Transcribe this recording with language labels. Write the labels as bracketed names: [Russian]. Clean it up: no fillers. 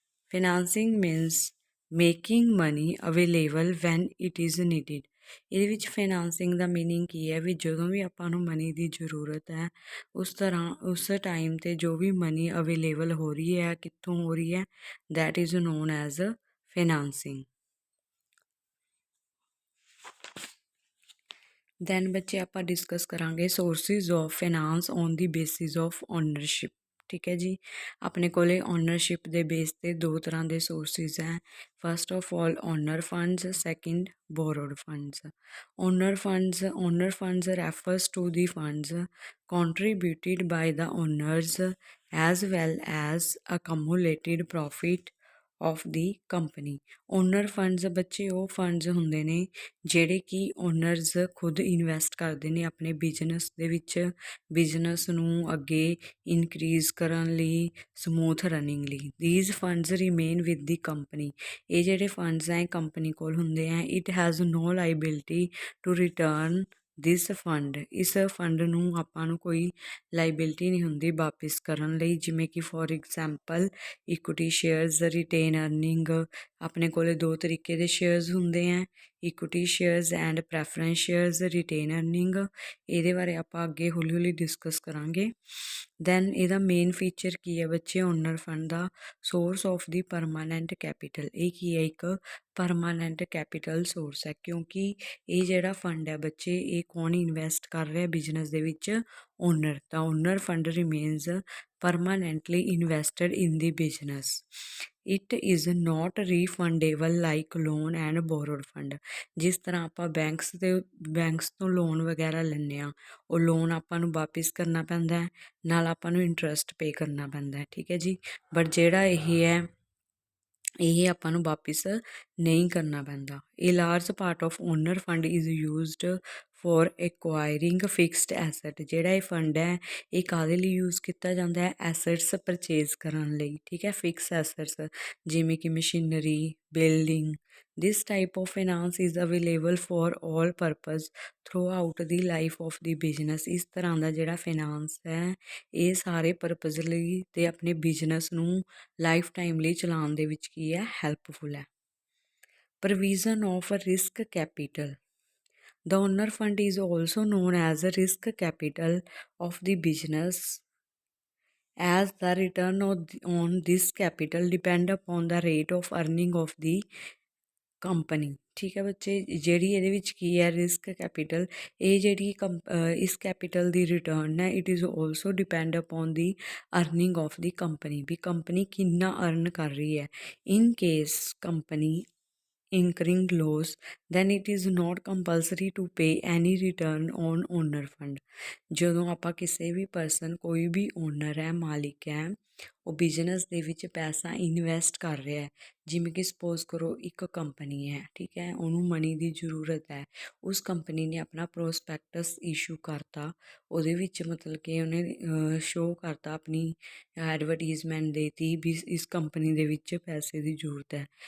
[English] Financing means making money available when it is needed. [Punjabi] ਇਹਦੇ ਵਿੱਚ ਫਾਈਨਾਂਸਿੰਗ ਦਾ meaning ਕੀ ਹੈ? ਵੀ ਜਦੋਂ ਵੀ ਆਪਾਂ ਨੂੰ ਮਨੀ ਦੀ ਜ਼ਰੂਰਤ ਹੈ ਉਸ ਟਾਈਮ 'ਤੇ ਜੋ ਵੀ ਮਨੀ ਅਵੇਲੇਬਲ ਹੋ ਰਹੀ ਹੈ, ਕਿੱਥੋਂ ਹੋ ਰਹੀ ਹੈ, [English] That is known as financing. Then [Punjabi] ਬੱਚੇ ਆਪਾਂ [English] discuss [Punjabi] ਕਰਾਂਗੇ [English] Sources of finance on the basis of ownership. [Punjabi] ਠੀਕ ਹੈ ਜੀ, ਆਪਣੇ ਕੋਲੇ ਓਨਰਸ਼ਿਪ ਦੇ ਬੇਸ 'ਤੇ ਦੋ ਤਰ੍ਹਾਂ ਦੇ ਸੋਰਸਿਸ ਹੈ। [English] First of all owner funds, second borrowed funds. Owner funds refers to the funds contributed by the owners as well as accumulated profit of the company. [Punjabi] Owner funds ਬੱਚੇ ਉਹ funds ਹੁੰਦੇ ਨੇ ਜਿਹੜੇ ਕਿ ਓਨਰਸ ਖੁਦ invest ਕਰਦੇ ਨੇ ਆਪਣੇ ਬਿਜ਼ਨਸ ਦੇ ਵਿੱਚ, ਬਿਜ਼ਨਸ ਨੂੰ ਅੱਗੇ ਇਨਕਰੀਜ਼ ਕਰਨ ਲਈ, ਸਮੂਥ ਰਨਿੰਗ ਲਈ। [English] These funds remain with the company. [Punjabi] ਇਹ ਜਿਹੜੇ ਫੰਡਸ ਹੈ ਕੰਪਨੀ ਕੋਲ ਹੁੰਦੇ ਹੈ। [English] It has no liability to return this fund. [Punjabi] ਇਸ ਫੰਡ ਨੂੰ ਆਪਾਂ ਨੂੰ ਕੋਈ ਲਾਇਬਿਲਿਟੀ ਨਹੀਂ ਹੁੰਦੀ ਵਾਪਿਸ ਕਰਨ ਲਈ। ਜਿਵੇਂ ਕਿ [English] for example [Punjabi] equity shares, retain earning. ਆਪਣੇ ਕੋਲ ਦੋ ਤਰੀਕੇ ਦੇ ਸ਼ੇਅਰਸ ਹੁੰਦੇ ਹੈ, equity shares and preference shares, retain earning. ਇਹਦੇ ਬਾਰੇ ਆਪਾਂ ਅੱਗੇ ਹੌਲੀ ਹੌਲੀ ਡਿਸਕਸ ਕਰਾਂਗੇ। ਦੈਨ ਇਹਦਾ ਮੇਨ ਫੀਚਰ ਕੀ ਹੈ ਬੱਚੇ owner fund ਦਾ? [English] Source of the permanent capital. [Punjabi] ਇਹ ਕੀ ਹੈ? ਇੱਕ ਪਰਮਾਨੈਂਟ ਕੈਪੀਟਲ ਸੋਰਸ ਹੈ, ਕਿਉਂਕਿ ਇਹ ਜਿਹੜਾ ਫੰਡ ਹੈ ਬੱਚੇ ਇਹ ਕੌਣ ਇਨਵੈਸਟ ਕਰ ਰਿਹਾ ਬਿਜ਼ਨਸ ਦੇ ਵਿੱਚ? [English] Owner. [Punjabi] ਤਾਂ [English] Owner fund remains permanently invested in the business. It is not refundable like loan and borrowed fund. [Punjabi] ਜਿਸ ਤਰ੍ਹਾਂ ਆਪਾਂ ਬੈਂਕਸ ਤੋਂ ਲੋਨ ਵਗੈਰਾ ਲੈਂਦੇ ਹਾਂ, ਉਹ ਲੋਨ ਆਪਾਂ ਨੂੰ ਵਾਪਿਸ ਕਰਨਾ ਪੈਂਦਾ ਹੈ, ਨਾਲ ਆਪਾਂ ਨੂੰ ਇੰਟਰਸਟ ਪੇ ਕਰਨਾ ਪੈਂਦਾ ਹੈ। ਠੀਕ ਹੈ ਜੀ, ਬਟ ਜਿਹੜਾ ਇਹ ਆਪਾਂ ਨੂੰ ਵਾਪਿਸ ਨਹੀਂ ਕਰਨਾ ਪੈਂਦਾ। [English] ਇਹ large part of owner fund is used for acquiring fixed asset. [Punjabi] ਜਿਹੜਾ ਇਹ ਫੰਡ ਹੈ ਇਹ ਕਾਹਦੇ ਲਈ ਯੂਜ਼ ਕੀਤਾ ਜਾਂਦਾ ਹੈ? ਐਸਟਸ ਪਰਚੇਜ਼ ਕਰਨ ਲਈ। ਠੀਕ ਹੈ, ਫਿਕਸ ਐਸਟਸ ਜਿਵੇਂ ਕਿ machinery, building. [English] This type of finance is available for all purpose throughout the life of the business. [Punjabi] ਇਸ ਤਰ੍ਹਾਂ ਦਾ ਜਿਹੜਾ ਫਾਈਨਾਂਸ ਹੈ ਇਹ ਸਾਰੇ ਪਰਪਜ਼ ਲਈ ਅਤੇ ਆਪਣੇ ਬਿਜ਼ਨਸ ਨੂੰ ਲਾਈਫ ਟਾਈਮ ਲਈ ਚਲਾਉਣ ਦੇ ਵਿੱਚ ਕੀ ਹੈ? [English] Helpful ਹੈ। Provision of risk capital. The owner fund is also known as a risk capital of the business, as the return on this capital depend upon the rate of earning of the company. [Punjabi] ਠੀਕ ਹੈ ਬੱਚੇ, ਜਿਹੜੀ ਇਹਦੇ ਵਿੱਚ ਕੀ ਹੈ? Risk capital. ਇਹ ਜਿਹੜੀ ਇਸ ਕੈਪੀਟਲ ਦੀ ਰਿਟਰਨ ਹੈ [English] it is also depend upon the earning of the company, [Punjabi] we company ਕਿੰਨਾ ਅਰਨ ਕਰ ਰਹੀ ਹੈ। [English] In case company incurring loss, then it is not compulsory to pay any return on owner fund. [Punjabi] ਜਦੋਂ ਆਪਾਂ ਕਿਸੇ ਵੀ person, ਕੋਈ ਵੀ owner ਹੈ, ਮਾਲਿਕ ਹੈ, ਉਹ ਬਿਜ਼ਨਸ ਦੇ ਵਿੱਚ ਪੈਸਾ ਇਨਵੈਸਟ ਕਰ ਰਿਹਾ ਹੈ। ਜਿਵੇਂ ਕਿ ਸਪੋਜ਼ ਕਰੋ ਇੱਕ ਕੰਪਨੀ ਹੈ, ਠੀਕ ਹੈ, ਉਹਨੂੰ ਮਨੀ ਦੀ ਜ਼ਰੂਰਤ ਹੈ। ਉਸ ਕੰਪਨੀ ਨੇ ਆਪਣਾ ਪ੍ਰੋਸਪੈਕਟਸ ਇਸ਼ੂ ਕਰਤਾ, ਉਹਦੇ ਵਿੱਚ ਮਤਲਬ ਕਿ ਉਹਨੇ ਸ਼ੋਅ ਕਰਤਾ, ਆਪਣੀ ਐਡਵਰਟੀਜ਼ਮੈਂਟ ਦੇਤੀ ਵੀ ਇਸ ਕੰਪਨੀ ਦੇ ਵਿੱਚ ਪੈਸੇ ਦੀ ਜ਼ਰੂਰਤ ਹੈ।